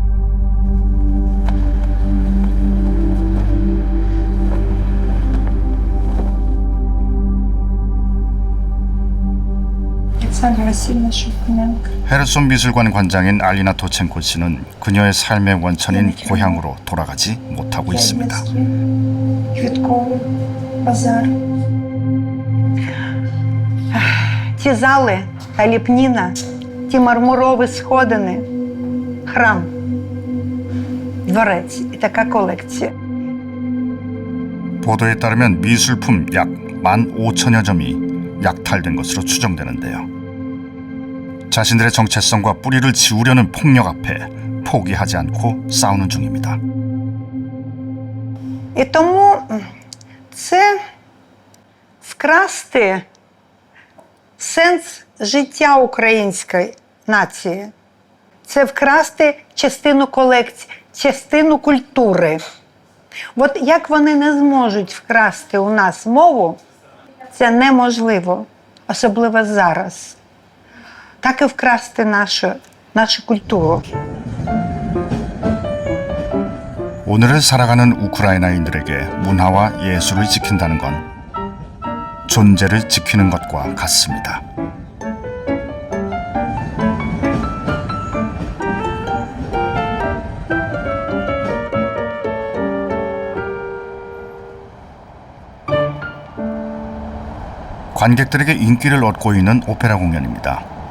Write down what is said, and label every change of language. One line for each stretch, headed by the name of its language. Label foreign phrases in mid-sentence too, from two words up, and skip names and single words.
Korean: 헤르손 미술관 관장인 알리나 도첸코 씨는 그녀의 삶의 원천인 고향으로 돌아가지 못하고 있습니다.
Ukrainian: Ті зали та ліпніна, ті мармурові сходини, храм, дворець і така колекція.
Korean: 보도에 따르면 미술품 약 15,000여 점이 약탈된 것으로 추정되는데요. 자신들의 정체성과 뿌리를 지우려는 폭력 앞에 포기하지 않고 싸우는 중입니다.
Ukrainian: І тому це вкрасти сенс життя української нації. Це вкрасти частину колекції, частину культури. От як вони не зможуть вкрасти у нас мову, це неможливо, особливо зараз. Так і вкрасти нашу культуру.
Korean: 오늘을 살아가는 우크라이나인들에게 문화와 예술을 지킨다는 건 존재를 지키는 것과 같습니다. 관객들에게 인기를 얻고 있는 오페라 공연입니다.